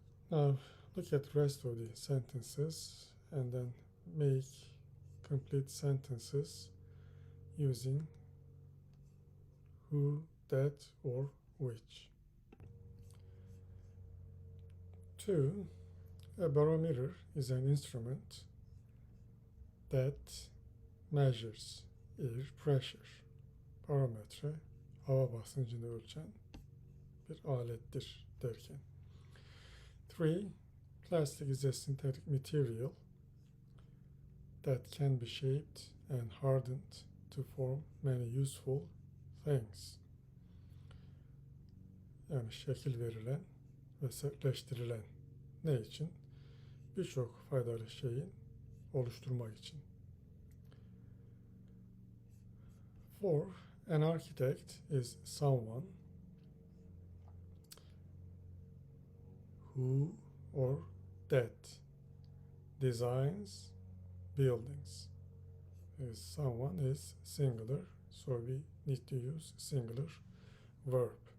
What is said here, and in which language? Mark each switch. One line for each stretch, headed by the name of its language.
English: Now look at the rest of the sentences and then make complete sentences using who, that, or which. 2. A barometer is an instrument that measures air pressure.
Turkish: Barometre, hava basıncını ölçen bir alettir derken. 3.
English: Plastic is a synthetic material that can be shaped and hardened to form many useful things.
Turkish: Yani şekil verilen ve sertleştirilen ne için? Birçok faydalı şeyin oluşturmak için. 4.
English: An architect is someone who or that designs buildings. Someone is singular, so we need to use singular verb.